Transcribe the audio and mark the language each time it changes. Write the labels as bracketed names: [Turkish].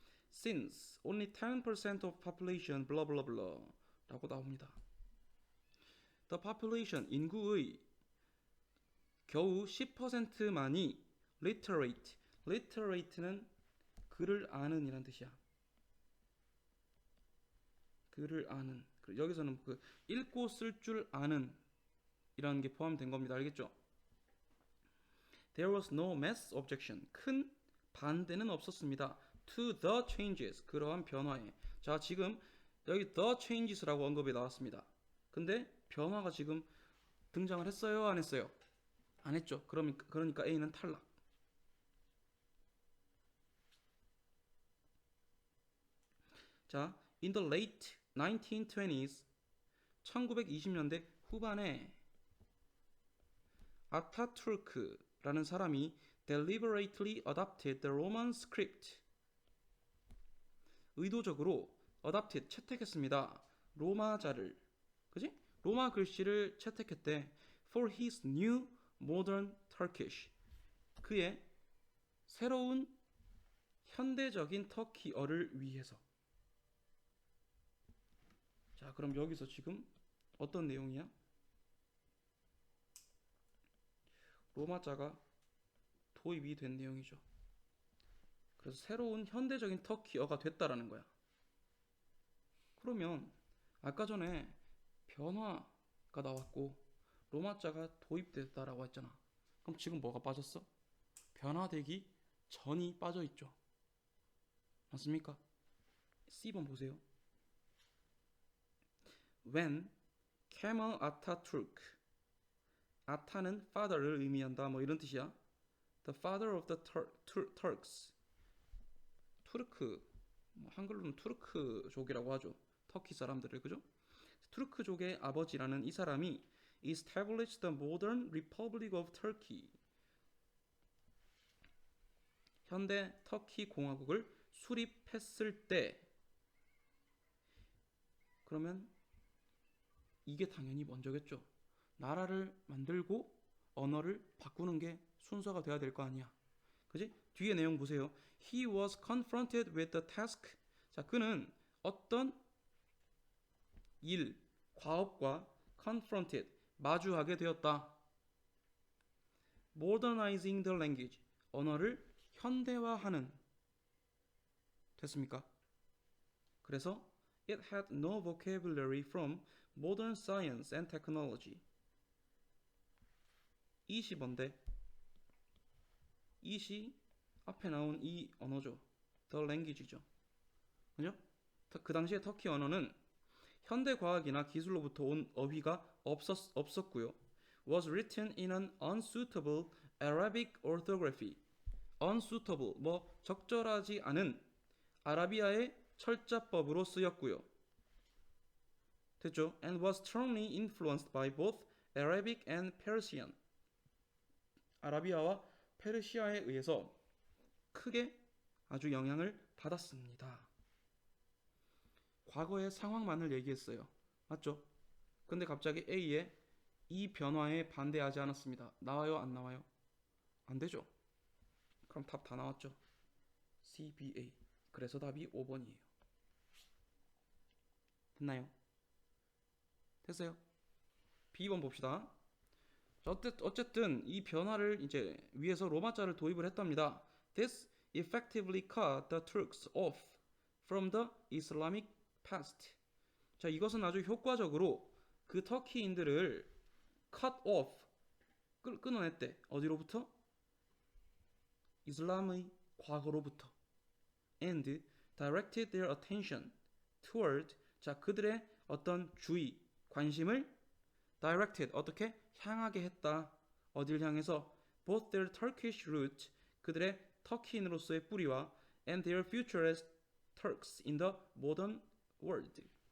[English] Since only 10% of population blah blah blah [Korean] 라고 나옵니다. [English] The population, [Korean] 인구의 겨우 10%만이 literate. literate는 글을 아는 이란 뜻이야. 글을 아는. 여기서는 그 읽고 쓸 줄 아는 이라는 게 포함된 겁니다. 알겠죠? [English] There was no mass objection. [Korean] 큰 반대는 없었습니다. [English] To the changes. [Korean] 그러한 변화에. 자, 지금 여기 the changes라고 언급이 나왔습니다. 근데 변화가 지금 등장을 했어요? 안 했어요? 안 했죠. 그러니까 A는 탈락. [English] 자, in the late 1920s [Korean] 1920년대 후반에 아타투르크라는 사람이 [English] deliberately adopted the Roman script. [Korean] 의도적으로 adopted 채택했습니다. 로마자를. 그지? 로마 글씨를 채택했대. [English] For his new modern Turkish. [Korean] 그의 새로운 현대적인 터키어를 위해서. 자, 그럼 여기서 지금 어떤 내용이야? 로마자가 도입이 된 내용이죠. 그래서 새로운 현대적인 터키어가 됐다라는 거야. 그러면 아까 전에 변화가 나왔고 로마자가 도입됐다라고 했잖아. 그럼 지금 뭐가 빠졌어? 변화되기 전이 빠져 있죠. 맞습니까? C번 보세요. When Kemal Atatürk, 아타는 father를 의미한다. 뭐 이런 뜻이야. [English] The father of the Turks. [Korean] 투르크, 한글로는 투르크족이라고 하죠. 터키 사람들을, 그죠? 투르크족의 아버지라는 이 사람이 [English] established the modern Republic of Turkey. [Korean] 현대 터키 공화국을 수립했을 때, 그러면 이게 당연히 먼저겠죠. 나라를 만들고 언어를 바꾸는 게 순서가 돼야 될 거 아니야. 그지? 뒤에 내용 보세요. [English] He was confronted with the task. [Korean] 자, 그는 어떤 일, 과업과 confronted, 마주하게 되었다. [English] modernizing the language. [Korean] 언어를 현대화하는. 됐습니까? [English] 그래서 it had no vocabulary from modern science and technology. [Korean] 20번데 이시 앞에 나온 이 언어죠. The language죠. 그죠? 그 당시에 터키 언어는 현대 과학이나 기술로부터 온 어휘가 없었고요. [English] Was written in an unsuitable Arabic orthography. [Korean] unsuitable, 뭐 적절하지 않은 아라비아의 철자법으로 쓰였고요. 됐죠? [English] And was strongly influenced by both Arabic and Persian. [Korean] 아라비아와 페르시아에 의해서 크게 아주 영향을 받았습니다. 과거의 상황만을 얘기했어요. 맞죠? 근데 갑자기 A에 이 변화에 반대하지 않았습니다. 나와요? 안 나와요? 안 되죠? 그럼 답 다 나왔죠? C, B, A. 그래서 답이 5번이에요. 됐나요? 됐어요? B번 봅시다. 어쨌든 이 변화를 이제 위해서 로마자를 도입을 했답니다. [English] This effectively cut the Turks off from the Islamic past. [Korean] 자, 이것은 아주 효과적으로 그 터키인들을 cut off, 끊어냈대. 어디로부터? 이슬람의 과거로부터. [English] And directed their attention toward, [Korean] 자, 그들의 어떤 주의, 관심을 directed, 어떻게? 향하게 했다. 어딜 향해서? [English] Both their Turkish roots, [Korean] 그들의 터키인으로서의 뿌리와 [English] and their future as Turks in the modern world.